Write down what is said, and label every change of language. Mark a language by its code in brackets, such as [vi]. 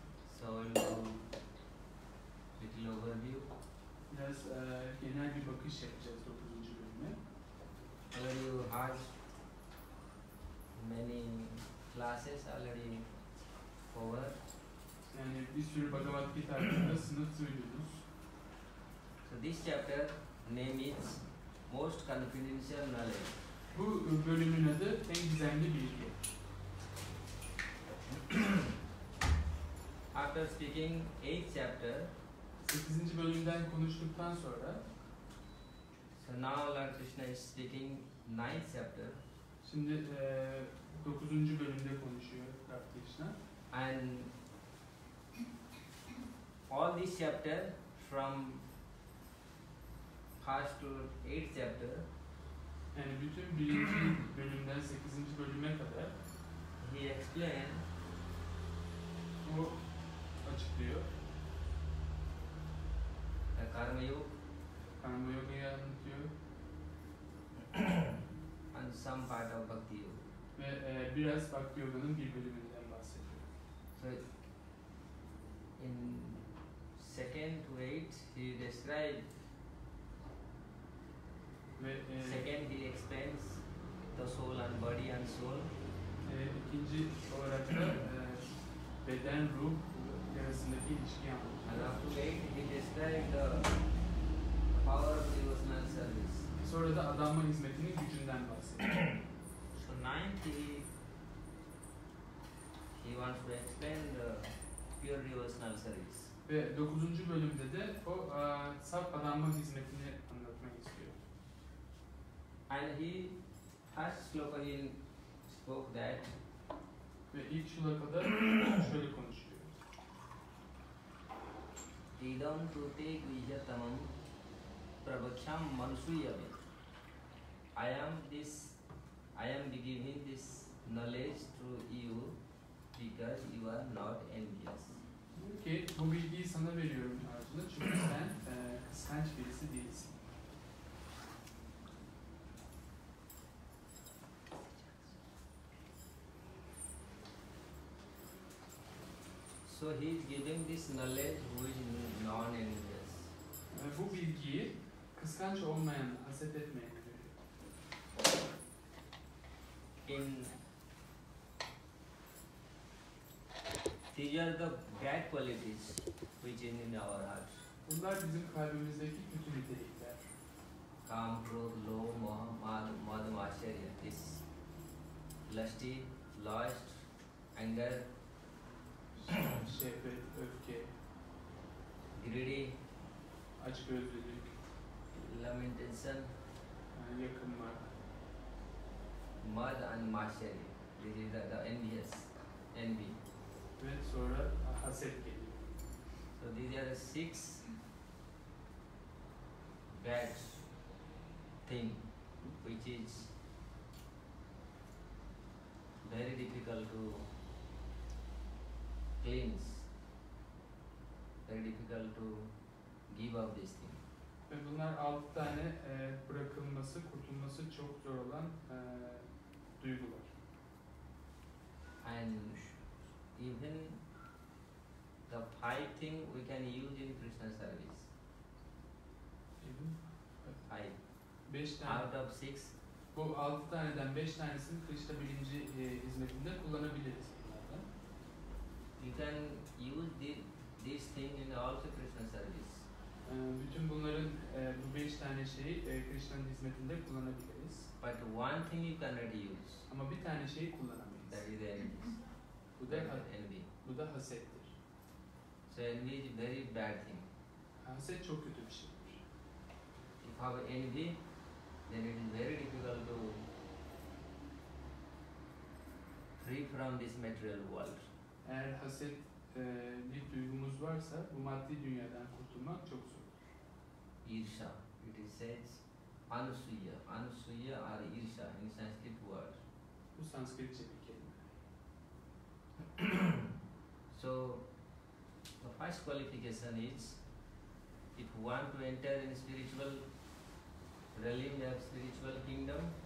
[en] So we'll do little overview. [tr] Biraz genel bir bakış yapacağız 9. bölüme. [en] Already you heard many classes already over. [tr] Yani bir sürü Bhagavad Gita hakkında sınıf duydunuz. [en] So this chapter name is Most Confidential Knowledge. [tr] Bu bölümün adı en gizemli bilgi. [en] After speaking 8th chapter, [tr] 8. bölümden konuştuktan sonra [en] so now Lord Krishna is speaking 9th chapter. [tr] Şimdi 9. bölümde konuşuyor Lord Krishna. [en] And all this chapter from 1st to 8th chapter, [tr] Yani bütün 1. bölümden 8. bölüme kadar [en] he explained [tr] o açıklıyor. [en] Karma Yoga [tr] Karma Yoga'yı anlatıyor [en] and some part of Bhakti Yoga. [tr] ve biraz Bhakti Yoga'nın bir bölümünden bahsediyor. [en] So in 2nd to 8th he described [tr] Ve [en] second he explains the soul and body and soul. [tr] ikinci olarak da beden, ruh arasındaki ilişkiyi anlatıyor. [en] And up to 8 he described the power of devotional service. [tr] Sonra da adanma hizmetinin gücünden bahsediyor. [en] So 9th he wants to explain the pure devotional service. [tr] Ve 9. bölümde de o saf adanma hizmetini anlatmak istiyor. [en] And he first sloka he spoke that [tr] Ve ilk şulakada şöyle konuşuyor. [sa] idam tute guhyatamam prabhaksham manusuyame. [en] I am giving this knowledge to you because you are not envious. [tr] Diyor ki bu bilgiyi sana veriyorum Arjuna çünkü sen kıskanç birisi değilsin. [en] So he is giving this knowledge who is non-envious. [tr] Bu bilgiyi kıskanç olmayan, haset etmeyen veriyor. [en] These are the bad qualities which is in our heart. [tr] Bunlar bizim kalbimizdeki kötü nitelikler. [sa] Kam, krodh, lobh, moha, mad, matsarya. [en] This lusty, lust, anger, [tr] Şehvet, öfke, [en] greedy, [tr] açgözlülük, [en] lamentation, [tr] yakınmak, [en] mad and matsarya. This is the envy. [tr] ve sonra haset geliyor. [en] So these are the 6 bad thing which is very difficult to cleanse, very difficult to give up this thing. [tr] Ve bunlar 6 tane bırakılması, kurtulması çok zor olan duygular. [en] And even the 5 thing we can use in Krishna service. [tr] 5. 5 tane. [en] Out of 6. [tr] Bu 6 taneden 5 tanesini Krishna bilinci hizmetinde kullanabiliriz bunlardan. [en] You can use this thing in also Krishna service. [tr] Bütün bunların bu 5 tane şeyi Krishna'nın hizmetinde kullanabiliriz. [en] But one thing you cannot use. [tr] Ama bir tane şeyi kullanamayız. [en] That is envy. [tr] Bu da [en] envy. [tr] bu da hasettir. [en] So envy is a very bad thing. [tr] Haset çok kötü bir şeydir. [en] If you have envy, then it is very difficult to free from this material world. [tr] Eğer haset bir duygumuz varsa bu maddi dünyadan kurtulmak çok zor. [en] Irsha, it is says anusuya. Anusuya or irsha in Sanskrit word. [tr] Bu Sanskritçe bir kelime. [en] So the first qualification is, if you want to enter in spiritual realm of spiritual kingdom,